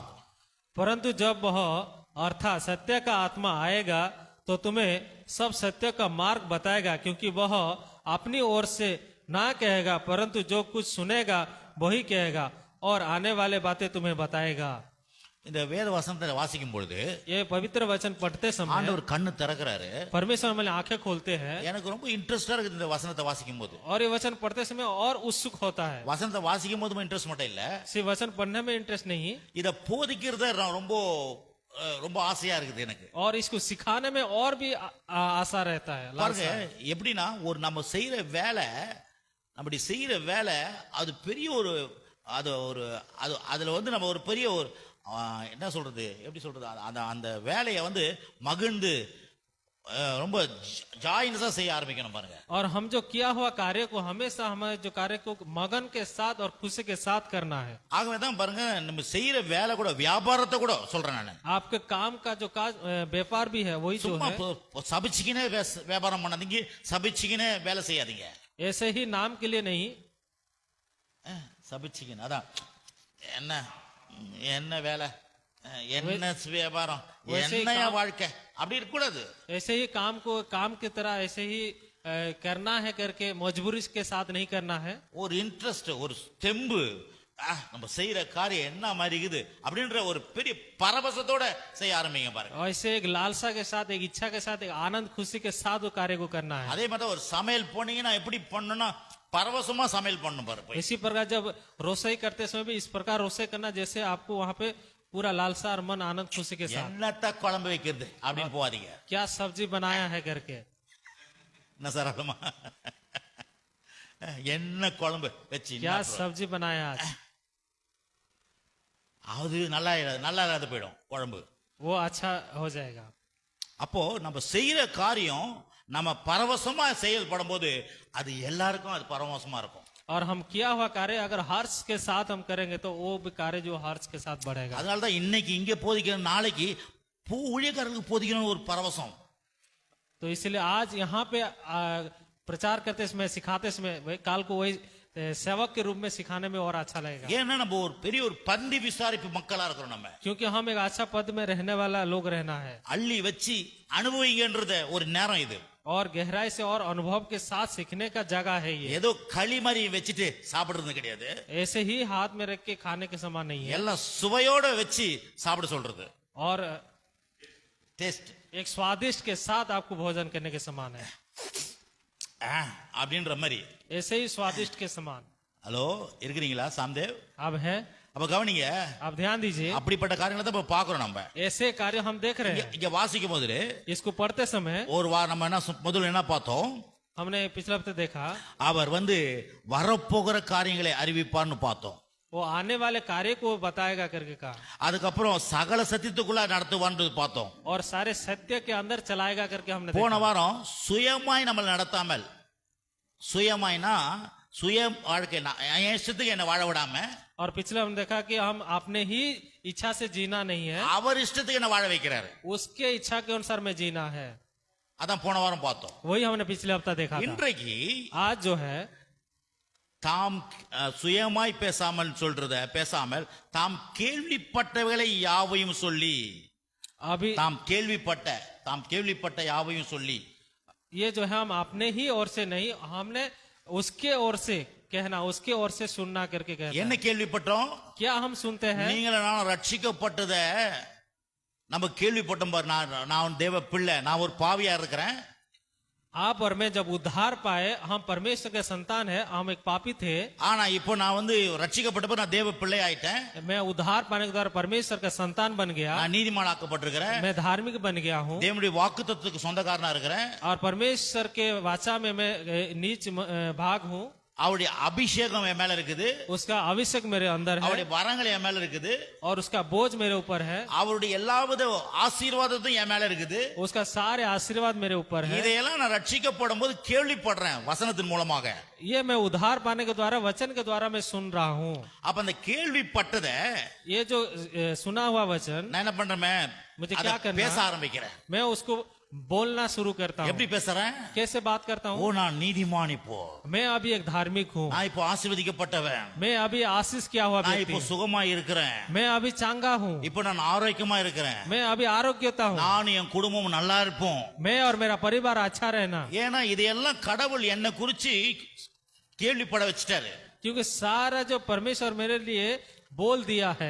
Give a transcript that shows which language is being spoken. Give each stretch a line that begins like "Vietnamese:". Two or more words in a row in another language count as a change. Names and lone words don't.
Hindi: परंतु जब वह अर्थात सत्य का आत्मा आएगा तो तुम्हें सब सत्य का मार्ग बताएगा, क्योंकि वह अपनी ओर से ना कहेगा, परंतु जो कुछ सुनेगा वही कहेगा और आने वाले बातें तुम्हें बताएगा।
Tamil: இந்த வேத வசனத்தை வாசிக்கும் பொழுது
Hindi: ये पवित्र वचन पढ़ते समय
Tamil: ஆண்டவர் கண்ணு திறக்கிறாரு.
Hindi: परमेश्वर हमारी आंखें खोलते हैं।
Tamil: எனக்கு ரொம்ப இன்ட்ரெஸ்டா இருக்குது இந்த வசனத்தை வாசிக்கும் போது.
Hindi: और ये वचन पढ़ते समय और उत्सुक होता है।
Tamil: வசனத்தை வாசிக்கும் போது இன்ட்ரெஸ்ட் மட்டும் இல்ல,
Hindi: सिर्फ वचन पढ़ने में इंटरेस्ट नहीं,
Tamil: இத போதிக்கிறது ரொம்ப ரொம்ப ஆசையா இருக்குது எனக்கு.
Hindi: और इसको सिखाने में और भी आशा रहता है।
Tamil: பாருங்க எப்படின்னா, ஒரு நம்ம செய்யற வேலை, நம்முடைய செய்யற வேலை அது பெரிய ஒரு அதுல வந்து நம்ம ஒரு பெரிய ஒரு என்ன சொல்றது, எப்படி சொல்றது, அந்த வேலையை வந்து மகிழ்ந்து ரொம்ப ஜாயின்ஸா செய்ய ஆரம்பிக்கணும் பாருங்க.
Hindi: और हम जो किया हुआ कार्य को हमेशा हमारे जो कार्य को मगन के साथ और खुशी के साथ करना है.
Tamil: ஆகவே தான் பாருங்க நம்ம செய்யற வேலை கூட வியாபாரத்தை கூட சொல்றேன் நான்.
Hindi: आपके काम का जो काज व्यापार भी है वही जो
Tamil: சும்மா
Hindi: है,
Tamil: சபிச்சுக்கினே வியாபாரம் பண்ணாதீங்க, சபிச்சுக்கினே வேலை செய்யாதீங்க.
Hindi: ऐसे ही नाम के लिए नहीं.
Tamil: சபிச்சுக்கினே அதான் என்ன என்ன வேலை, என்ன வியாபாரம், என்ன வாழ்க்கை அப்படி இருக்கக்கூடாது.
Hindi: ऐसे ही काम को काम की तरह ऐसे ही करना है करके मजबूरी के साथ नहीं करना है.
Tamil: ஒரு இன்ட்ரெஸ்ட், ஒரு தெம்பு, நம்ம செய்யற காரியம் என்ன மாதிரி இருக்குது அப்படின்ற ஒரு பெரிய பரவசத்தோட செய்ய ஆரம்பிங்க பாருங்க.
Hindi: ऐसे एक लालसा के साथ, एक इच्छा के साथ, एक आनंद खुशी के साथ वो कार्य को करना है.
Tamil: அதே மாதிரி ஒரு சமையல் போனீங்கன்னா எப்படி பண்ணணும்னா பரவசமா சமையல் பண்ணணும் பாருங்க.
Hindi: इसी प्रकार जब रोसई करते समय भी इस प्रकार रोसई करना जैसे आपको वहाँ पे पूरा लालसा और मन आनंद खुशी के साथ.
Tamil: என்னத்த குழம்பு வைக்கிறது அப்படின்னு போவாதீங்க.
Hindi: क्या सब्जी बनाया है करके,
Tamil: என்ன சரளமா என்ன குழம்பு வச்சு
Hindi: क्या सब्जी बनाया आज,
Tamil: அது நல்லா நல்லா இல்லாத போயிடும் குழம்பு.
Hindi: वो अच्छा हो जाएगा.
Tamil: அப்போ நம்ம செய்யற காரியம் நம்ம பரவசமா செயல்படும் போது அது எல்லாருக்கும் அது பரவசமா இருக்கும்.
Hindi: और हम किया हुआ कार्य अगर हर्ष के साथ हम करेंगे तो वो भी कार्य जो हर्ष के साथ बढ़ेगा.
Tamil: அதனால தான் இன்னைக்கு இங்க போதிக்கணும், நாளைக்கு ஊழியக்காரர்களுக்கு போதிக்கணும் ஒரு பரவசம்.
Hindi: तो इसलिए आज यहाँ पे प्रचार करते समय, सिखाते समय काल को वही सेवक के रूप में सिखाने में और अच्छा लगेगा.
Tamil: ஏன்னா நம்ம ஒரு பெரிய ஒரு பந்தி விசாரிப்பு மக்களா இருக்கிறோம். நம்ம
Hindi: क्योंकि हम एक अच्छा पद में रहने वाला लोग रहना है.
Tamil: அள்ளி வச்சு அனுபவிங்கன்றத ஒரு நேரம் இது.
Hindi: और गहराई से और अनुभव के साथ सीखने का जगह है ये.
Tamil: ஏதோ களி மாதிரி வச்சுட்டு சாப்பிடுறது கிடையாது.
Hindi: ऐसे ही हाथ में रख के खाने के समान नहीं है.
Tamil: எல்லாம் சுவையோட வச்சு சாப்பிட சொல்றது.
Hindi: और டேஸ்ட் एक स्वादिष्ट के साथ आपको भोजन करने के समान है.
Tamil: அப்படின்ற மாதிரி.
Hindi: ऐसे ही स्वादिष्ट के समान.
Tamil: ஹலோ இருக்கிறீங்களா சாம்தேவ்?
Hindi: अब है,
Tamil: அப்ப கவனிங்க,
Hindi: आप ध्यान दीजिए.
Tamil: அப்படிப்பட்ட காரியங்களை தான் இப்ப பாக்குறோம். நம்ம
Hindi: ऐसे कार्य हम देख रहे हैं.
Tamil: இங்க வாசிக்கும் போது
Hindi: इसको पढ़ते समय
Tamil: ஒரு நம்ம என்ன முதல்ல என்ன பார்த்தோம்?
Hindi: हमने पिछले हफ्ते देखा
Tamil: அவர் வரப்போகிற காரியங்களை அறிவிப்பார்னு பார்த்தோம்.
Hindi: वो आने वाले कार्य को बताएगा करके कहा.
Tamil: அதுக்கப்புறம் சகல சத்தியத்துக்குள்ள நடத்துவான்னு பார்த்தோம்.
Hindi: और सारे सत्य के अंदर चलाएगा करके हमने
Tamil: போன
Hindi: देखा.
Tamil: வாரம் சுயமாய் நம்ம நடத்தாமல், சுயமாய்னா சுய வாழ்க்கை என் இஷ்டத்துக்கு என்ன வாழ விடாம,
Hindi: और पिछले हमने देखा कि हम अपने ही इच्छा से जीना नहीं है,
Tamil: அவர் இஷ்டத்துக்கு என்ன வாழ வைக்கிறாரு.
Hindi: उसके इच्छा के अनुसार में जीना है.
Tamil: அதான் போன வாரம் பார்த்தோம்.
Hindi: वही हमने पिछले हफ्ता देखा था.
Tamil: இன்றைக்கு
Hindi: आज जो है
Tamil: தாம் சுயமாய் பேசாமல் தாம் கேள்விப்பட்டவைகளை யாவையும் சொல்லி,
Hindi: अभी
Tamil: தாம் கேள்விப்பட்ட யாவையும் சொல்லி,
Hindi: ये जो है हम अपने ही ओर से नहीं, हमने उसके ओर से कहना, उसके ओर से सुनना करके कहते
Tamil: என்ன
Hindi: हैं.
Tamil: கேள்விப்பட்டோம்?
Hindi: क्या हम सुनते हैं?
Tamil: நீங்களும் நானும் ரட்சிக்கப்பட்டத நம்ம கேள்விப்பட்டோம் பாரு. நான் தேவ பிள்ளை, நான் ஒரு பாவியா இருக்கிறேன்.
Hindi: आप और मैं जब उद्धार पाए, हम परमेश्वर के संतान है, हम एक पापी थे.
Tamil: ஆனா இப்போ நான் ரட்சிக்கப்பட்டப்ப நான் தேவ பிள்ளை ஆயிட்டேன்.
Hindi: मैं उद्धार पाने के द्वारा परमेश्वर का संतान बन गया.
Tamil: நான் நீதிமானாக்கப்பட்டிருக்கிறேன்.
Hindi: मैं धार्मिक बन गया हूँ.
Tamil: தேவனுடைய வாக்குத்தத்தத்துக்கு சொந்தக்காரனா இருக்கிறேன்.
Hindi: और परमेश्वर के वाचा में मैं नीच भाग हूँ.
Tamil: அவருடைய அபிஷேகம் என் மேல இருக்குது.
Hindi: उसका अभिषेक मेरे अंदर है.
Tamil: அவருடைய வரங்கள் என் மேல இருக்குது.
Hindi: और उसका बोझ मेरे ऊपर है.
Tamil: அவருடைய எல்லாவித ஆசீர்வாதமும் என் மேல இருக்குது.
Hindi: उसका सारे आशीर्वाद मेरे ऊपर है.
Tamil: இதையெல்லாம் நான் ரட்சிக்கப்படும் போது கேள்விப்படுறேன் வசனத்தின் மூலமாக.
Hindi: ये मैं उद्धार पाने के द्वारा, वचन के द्वारा मैं सुन रहा हूँ.
Tamil: அப்ப அந்த கேள்விப்பட்டத
Hindi: ये जो सुना हुआ वचन,
Tamil: நான் என்ன பண்றேன்?
Hindi: मुझे क्या करना
Tamil: பேச
Hindi: है?
Tamil: ஆரம்பிக்கிறேன்.
Hindi: मैं उसको बोलना शुरू करता हूँ.
Tamil: எப்படி பேசுறேன்?
Hindi: कैसे बात करता
Tamil: ஓ
Hindi: हूँ?
Tamil: நான் நீதிமான், இப்போ
Hindi: मैं अभी एक धार्मिक हूँ.
Tamil: நான் இப்போ ஆசீர்வதிக்கப்பட்டவன்,
Hindi: मैं अभी आशीष किया हुआ
Tamil: நான்
Hindi: व्यक्ति
Tamil: இப்போ
Hindi: हूँ.
Tamil: சுகமா இருக்கிறேன்,
Hindi: मैं अभी चांगा हूँ.
Tamil: இப்போ நான் ஆரோக்கியமா இருக்கிறேன்,
Hindi: मैं अभी आरोग्यता हूँ.
Tamil: நான் என் குடும்பம் நல்லா இருப்போம்.
Hindi: मैं और मेरा परिवार अच्छा रहना.
Tamil: ஏன்னா இதையெல்லாம் கடவுள் என்னை குறிச்சு கேள்விப்பட வச்சுட்டாரு.
Hindi: क्योंकि सारा जो परमेश्वर मेरे लिए बोल दिया है.